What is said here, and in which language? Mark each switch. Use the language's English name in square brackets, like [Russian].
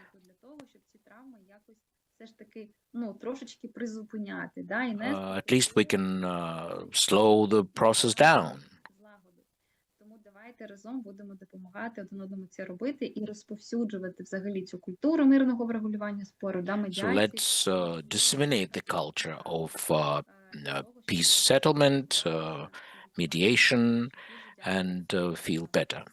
[Ukrainian] Для того, щоб ці травми якось все ж таки, ну, трошечки призупиняти, да, і [English] at least we can slow the process down. [Ukrainian] злагоду. Тому давайте разом будемо допомагати один одному це робити і розповсюджувати взагалі цю культуру мирного врегулювання спору, да, [English] So [Ukrainian] медіації. [English] let's disseminate the culture of peace settlement, mediation, and feel better.